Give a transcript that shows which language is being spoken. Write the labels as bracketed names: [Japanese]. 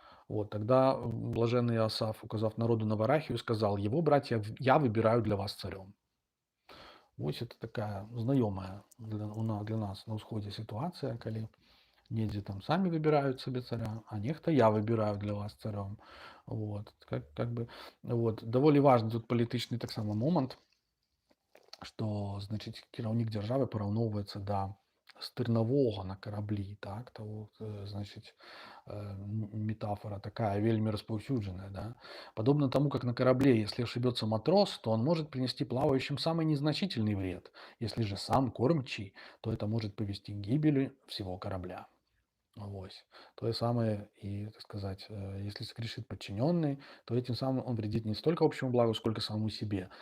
[Russian] Вот, тогда блаженный Иосаф, указав народу на Варахию, сказал, его, братья, я выбираю для вас царем. Вось это такая знакомая для нас [Belarusian] на ўсходзе [Russian] ситуация, [Belarusian] калі недзе там [Russian] сами выбирают себе царя, а нехта я выбираю для вас царем. Вот. Как бы, вот. [Belarusian] Даволі важны тут палітычны таксама момант, што значыць кіраўнік дзяржавы параўноўваецца да стырнавога на караблі, так, [Russian] того, значит, метафора [Belarusian] такая вельми распаўсюдженная, да. [Russian] Подобно тому, как на корабле, если ошибется матрос, то он может принести плавающим самый незначительный вред. Если же сам кормчий, то это может повести к гибели всего корабля. Вось. То же самое и, так сказать, если согрешит подчиненный, то этим самым он вредит не столько общему благу, сколько самому себе.